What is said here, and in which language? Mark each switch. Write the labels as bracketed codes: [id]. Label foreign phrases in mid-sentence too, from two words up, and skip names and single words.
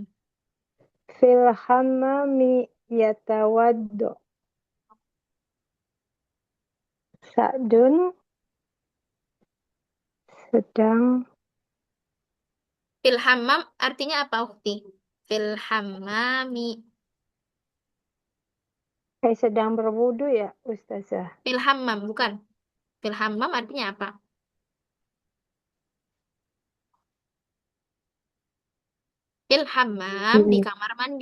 [ar] في الحمام يتوضأ. [id] Sa'dun sedang [ar] في الحمام [id] artinya apa, Ukhti? [ar] في الحمام. [id] sedang berwudu ya, Ustazah. [ar] في الحمام, bukan. في الحمام [id] artinya apa? [ar] في الحمام di Hmm. [id] kamar mandi.